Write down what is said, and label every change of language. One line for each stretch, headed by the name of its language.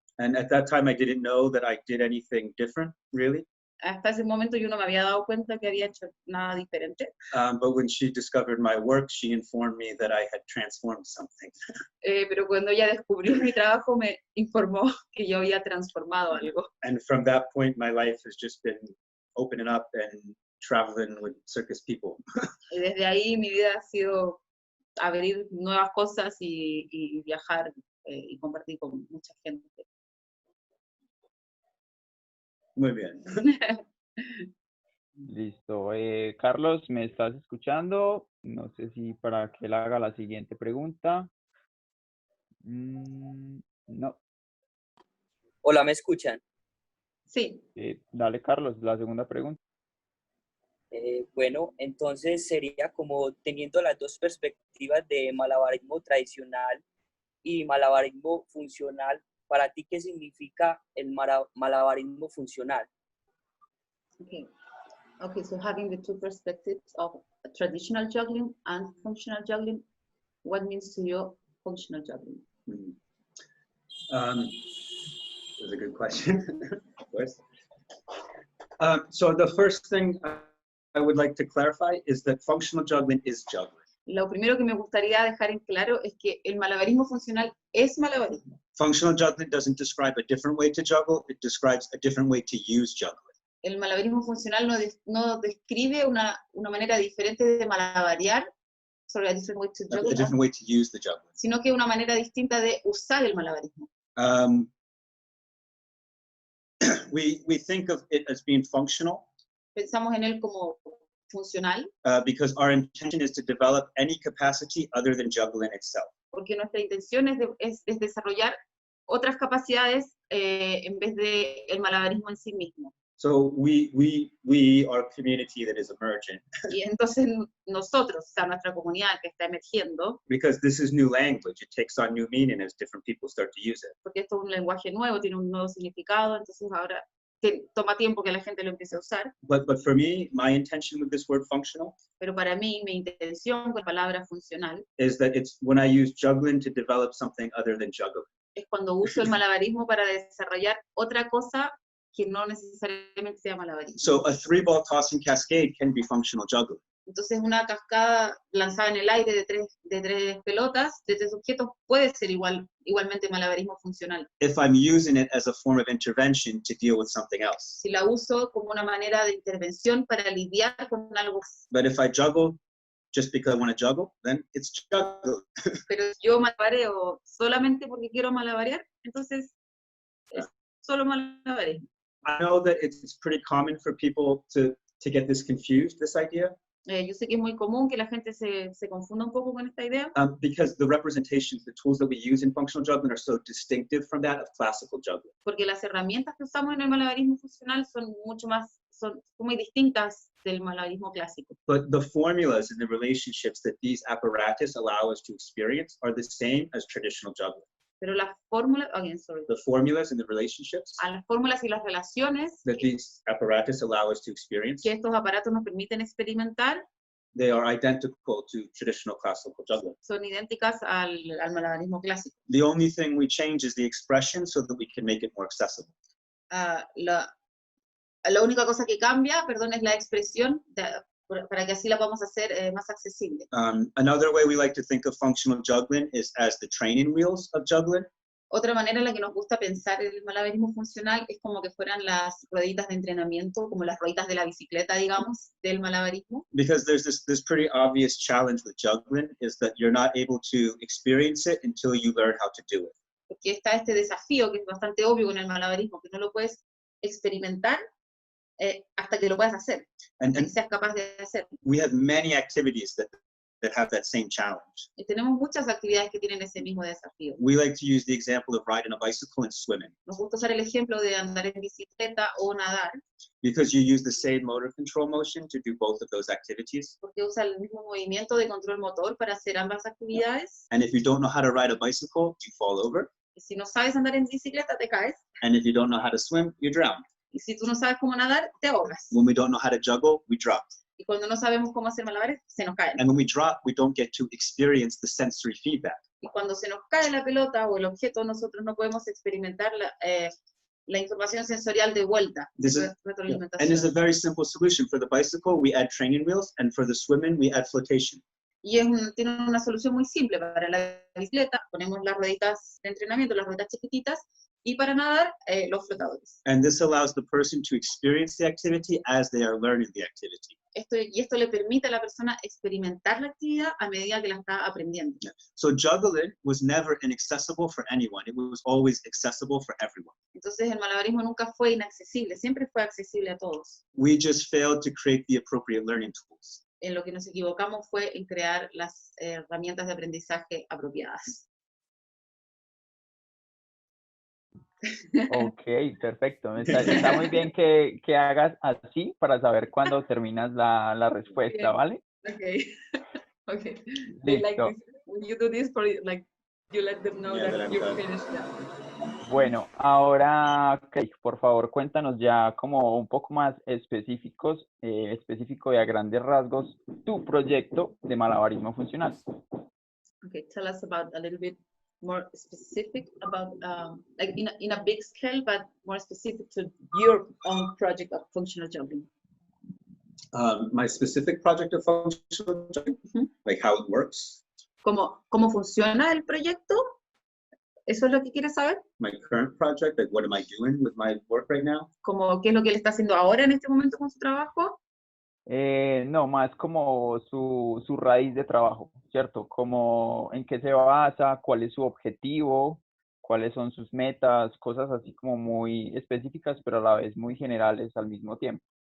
English: And at that time I didn't know that I did anything different, really.
Spanish: Hasta ese momento yo no me había dado cuenta que había hecho nada diferente.
English: But when she discovered my work, she informed me that I had transformed something.
Spanish: Pero cuando ella descubrió mi trabajo, me informó que yo había transformado algo.
English: And from that point, my life has just been opening up and traveling with circus people.
Spanish: Y desde ahí mi vida ha sido abrir nuevas cosas y viajar y compartir con mucha gente. Muy bien. Listo. Carlos, ¿me estás escuchando? No sé si para que él haga la siguiente pregunta. No. Hola, ¿me escuchan? Sí. Dale, Carlos, la segunda pregunta. Bueno, entonces sería como teniendo las dos perspectivas de malabarismo tradicional y malabarismo funcional. ¿Para ti qué significa el malabarismo funcional?
English: Okay. Okay, so having the two perspectives of traditional juggling and functional juggling, what means to you functional juggling? That's a good question, of course. So the first thing I would like to clarify is that functional juggling is juggling.
Spanish: Lo primero que me gustaría dejar en claro es que el malabarismo funcional es malabarismo.
English: Functional juggling doesn't describe a different way to juggle, it describes a different way to use juggling.
Spanish: El malabarismo funcional no describe una manera diferente de malabarear,
English: sorry, a different way to A juggle, different way to use the juggling.
Spanish: sino que una manera distinta de usar el malabarismo.
English: We think of it as being functional
Spanish: Pensamos en él como funcional
English: because our intention is to develop any capacity other than juggling itself.
Spanish: porque nuestra intención es desarrollar otras capacidades en vez de el malabarismo en sí mismo.
English: So we are a community that is emergent
Spanish: Y entonces nosotros, o sea, nuestra comunidad que está emergiendo,
English: because this is new language. It takes on new meaning as different people start to use it.
Spanish: porque esto es un lenguaje nuevo, tiene un nuevo significado, entonces ahora toma tiempo que la gente lo empiece a usar.
English: But for me, my intention with this word functional
Spanish: Pero para mí, mi intención con la palabra funcional
English: is that it's when I use juggling to develop something other than juggling.
Spanish: es cuando uso el malabarismo para desarrollar otra cosa que no necesariamente sea malabarismo.
English: So a 3-ball tossing cascade can be functional juggling.
Spanish: Entonces una cascada lanzada en el aire de tres pelotas, de tres objetos, puede ser igualmente malabarismo funcional.
English: If I'm using it as a form of intervention to deal with something else.
Spanish: Si la uso como una manera de intervención para lidiar con algo.
English: But if I juggle just because I want to juggle, then it's juggle.
Spanish: Pero si yo malabareo solamente porque quiero malabarear, entonces es solo malabarismo.
English: I know that it's pretty common for people to get this confused, this idea.
Spanish: Yo sé que es muy común que la gente se confunda un poco con esta idea.
English: Because the representations, the tools that we use in functional juggling are so distinctive from that of classical juggling.
Spanish: Porque las herramientas que usamos en el malabarismo funcional son muy distintas del malabarismo clásico.
English: But the formulas and the relationships that these apparatus allow us to experience are the same as traditional juggling.
Spanish: Pero las fórmulas,
English: The formulas and the relationships
Spanish: a las fórmulas y las relaciones
English: that these apparatus allow us to experience,
Spanish: que estos aparatos nos permiten experimentar
English: they are identical to traditional classical juggling.
Spanish: son idénticas al malabarismo clásico.
English: The only thing we change is the expression so that we can make it more accessible.
Spanish: La única cosa que cambia, perdón, es la expresión para que así la podamos hacer más accesible.
English: Another way we like to think of functional juggling is as the training wheels of juggling.
Spanish: Otra manera en la que nos gusta pensar el malabarismo funcional es como que fueran las rueditas de entrenamiento, como las rueditas de la bicicleta, digamos, del malabarismo.
English: Because there's this pretty obvious challenge with juggling is that you're not able to experience it until you learn how to do it.
Spanish: Porque está este desafío que es bastante obvio con el malabarismo, que no lo puedes experimentar hasta que lo puedas hacer,
English: And
Spanish: que seas capaz de hacer.
English: we have many activities that have that same challenge.
Spanish: Y tenemos muchas actividades que tienen ese mismo desafío.
English: We like to use the example of riding a bicycle and swimming
Spanish: Nos gusta usar el ejemplo de andar en bicicleta o nadar,
English: because you use the same motor control motion to do both of those activities.
Spanish: porque usa el mismo movimiento de control motor para hacer ambas actividades.
English: And if you don't know how to ride a bicycle, you fall over.
Spanish: Y si no sabes andar en bicicleta, te caes.
English: And if you don't know how to swim, you drown.
Spanish: Y si tú no sabes cómo nadar, te ahogas.
English: When we don't know how to juggle, we drop.
Spanish: Y cuando no sabemos cómo hacer malabares, se nos caen.
English: And when we drop, we don't get to experience the sensory feedback.
Spanish: Y cuando se nos cae la pelota o el objeto, nosotros no podemos experimentar la información sensorial de vuelta.
English: This is-
Spanish: Retroalimentación.
English: And there's a very simple solution. For the bicycle, we add training wheels, and for the swimming, we add flotation.
Spanish: Y tiene una solución muy simple. Para la bicicleta ponemos las rueditas de entrenamiento, las rueditas chiquititas, y para nadar, los flotadores.
English: And this allows the person to experience the activity as they are learning the activity.
Spanish: Esto le permite a la persona experimentar la actividad a medida que la está aprendiendo.
English: So juggling was never inaccessible for anyone. It was always accessible for everyone.
Spanish: Entonces el malabarismo nunca fue inaccesible, siempre fue accesible a todos.
English: We just failed to create the appropriate learning tools.
Spanish: En lo que nos equivocamos fue en crear las herramientas de aprendizaje apropiadas. Ok, perfecto. Está muy bien que hagas así para saber cuándo terminas la respuesta, Bien. ¿vale?
English: Okay. Okay. They like
Spanish: Listo.
English: this. When you do this for like You let them know Yeah, that that I'm you're done. finished. Yeah.
Spanish: Bueno, ahora, Craig, por favor, cuéntanos ya como un poco más específico y a grandes rasgos, tu proyecto de malabarismo funcional.
English: Okay, tell us about a little bit more specific about like in a big scale, but more specific to your own project of functional juggling. My specific project of functional juggling, like how it works.
Spanish: ¿Cómo funciona el proyecto? ¿Eso es lo que quieres saber?
English: My current project, like what am I doing with my work right now?
Spanish: ¿Qué es lo que él está haciendo ahora en este momento con su trabajo? No, más como su raíz de trabajo, ¿cierto? Como en qué se basa, cuál es su objetivo, cuáles son sus metas, cosas así como muy específicas, pero a la vez muy generales al mismo tiempo.